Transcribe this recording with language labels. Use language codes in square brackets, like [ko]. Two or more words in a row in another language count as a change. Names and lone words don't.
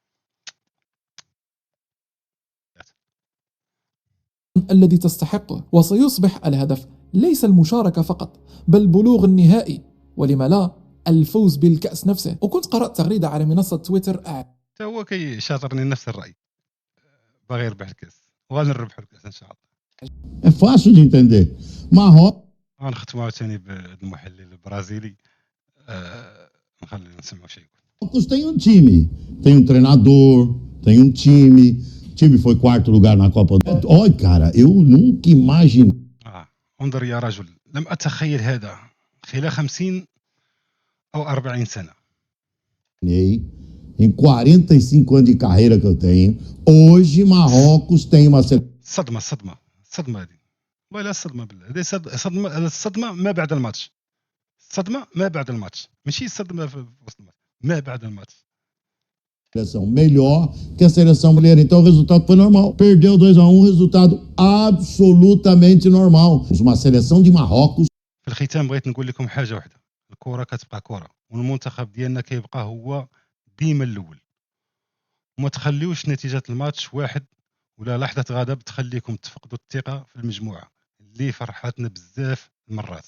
[ar] الذي تستحقه، وسيصبح الهدف ليس المشاركة فقط بل بلوغ النهائي، ولما لا الفوز بالكأس نفسه. وكنت قرأت تغريدة على منصة تويتر حتى هو كيشاطرني نفس الراي، باغي يربح الكاس وغادي نربحوا الكاس ان شاء الله. [pt] É fácil de entender. Marrocos [ar] غنختموا عاوتاني بالمحلل البرازيلي، نخلي نسمعوا شي يقول. [pt] tem um time, tem um treinador, tem um time. O time foi quarto lugar na Copa do... Olha, cara, eu nunca imaginei [ar] انظر يا رجل، لم اتخيل هذا خلال 50 او 40 سنه. [pt] em 45 anos de carreira que eu tenho. Hoje Marrocos tem uma [ar] صدمه هذه والله، لا صدمه بالله، هذه الصدمه ما بعد الماتش، الصدمه ما بعد الماتش، ماشي الصدمه في وسط الماتش، ما بعد الماتش. [pt] seleção melhor que a seleção brasileira. Então o resultado foi normal. Perdeu 2-1, resultado absolutamente normal. Uma seleção de Marrocos. [ar] في الختام بغيت نقول لكم حاجه واحده، الكره كتبقى كره، والمنتخب ديالنا كيبقى هو ديما الاول، وما تخليوش نتيجه الماتش واحد ولا لحظه غضب تخليكم تفقدوا الثقه في المجموعه اللي فرحتنا بزاف المرات.